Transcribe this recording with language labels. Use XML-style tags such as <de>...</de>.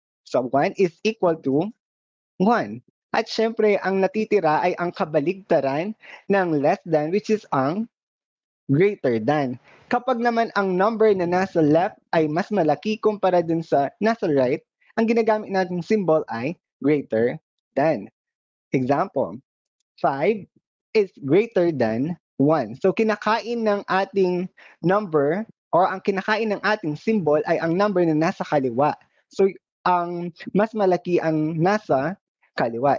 <en>So 1 is equal to 1.</en> <tl>At syempre, ang natitira ay ang kabaligtaran ng less than,</tl> <en>which is</en> <tl>ang greater than. Kapag naman ang number na nasa left ay mas malaki kumpara dun sa nasa right, ang ginagamit nating symbol ay greater than.</tl> <en>Example, 5 is greater than 1.</en> <tl>So kinakain ng ating number or ang kinakain ng ating symbol ay ang number na nasa kaliwa. So ang mas malaki ang nasa kaliwa.</tl>